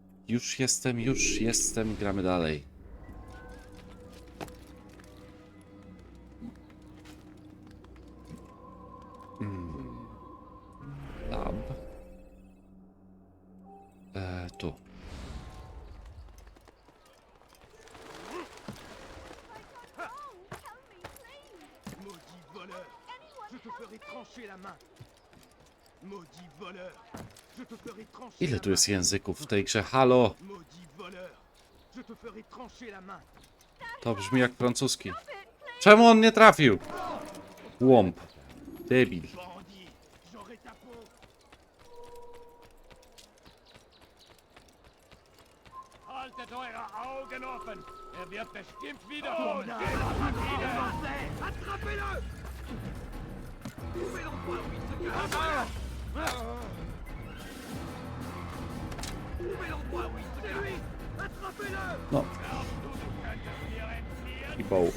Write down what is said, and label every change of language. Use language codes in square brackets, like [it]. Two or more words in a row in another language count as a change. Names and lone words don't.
[pl] Już jestem, gramy dalej. Lab. Tu. [fr] Maudit voleur, je te ferai trancher la main. Maudit voleur, je te ferai trancher [pl] Ile [fr] la [pl] tu [fr] main. [pl] jest języków w tej grze? Halo! [fr] Maudit voleur, je te ferai trancher la main. [pl] To brzmi jak francuski. Czemu on nie trafił? Łomp. Debil. [fr] Bandit, j'aurai ta peau. [de] Haltet eure Augen offen! Er wird bestimmt Oh, wiederkommen! [fr] Attrapez-le! Trouvez l'endroit où il se cache. Trouvez l'endroit où il se cache. Lui, attrapez-le! [pl] No. I boł.